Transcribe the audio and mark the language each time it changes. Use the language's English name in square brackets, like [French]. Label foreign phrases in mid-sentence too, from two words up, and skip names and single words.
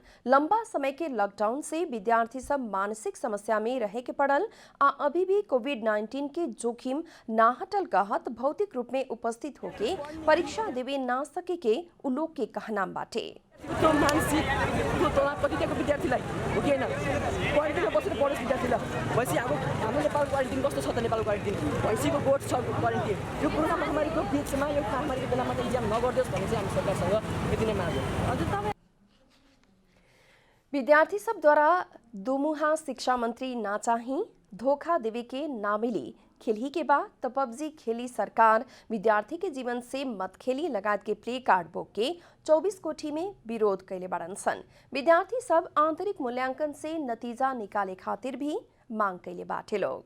[Bhojpuri] लंबा समय के लॉकडाउन से विद्यार्थी सब मानसिक समस्या में रहे के पड़ल आ अभी भी कोविड-19 के जोखिम ना हटल कहत भौतिक रूप में उपस्थित होके परीक्षा देवे ना सके के उ लोग के कहना बाटे। [Nepali] तो मानसिक तो तलापतिको विद्यार्थीलाई हो कि हैन क्वारेन्टिनमा बसेर पढोस् विद्यार्थीलाई भएपछि हाम्रो नेपाल क्वारेन्टिन कस्तो छ त नेपाल क्वारेन्टिन भैँसीको गोठ छ क्वारेन्टिन यो कोरोना महामारीको बीचमा यो महामारीको बेलामा त इक्जाम नगर्दियोस् भन्ने चाहिँ हामी सरकारसँग यति नै मागौँ। हजुर तपाईँ [Bhojpuri] विद्यार्थी सब द्वारा दुमुहा शिक्षा मंत्री ना चाही धोखा देवे के ना मिली खेली के बाद तो पबजी खेली सरकार विद्यार्थी के जीवन से मत खेली लगात के प्ले कार्ड बोक के 24 कोठी में विरोध कैले बाड़न सन। विद्यार्थी सब आंतरिक मूल्यांकन से नतीजा निकाले खातिर भी मांग कैले बाटे लोग।